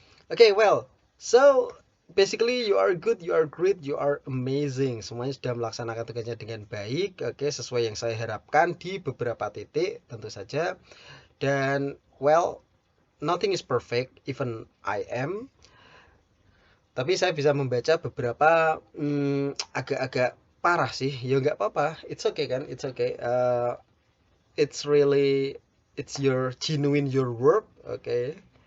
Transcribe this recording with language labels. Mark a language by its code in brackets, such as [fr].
[en] Okay, well, so basically you are good, you are great, you are amazing. [id] Semuanya sudah melaksanakan tugasnya dengan baik, oke, sesuai yang saya harapkan di beberapa titik tentu saja. [en] Dan well, nothing is perfect, even I am. [id] Tapi saya bisa membaca beberapa agak-agak parah sih. Ya nggak apa-apa, [en] it's okay kan, it's okay. It's really it's your genuine your work, oke.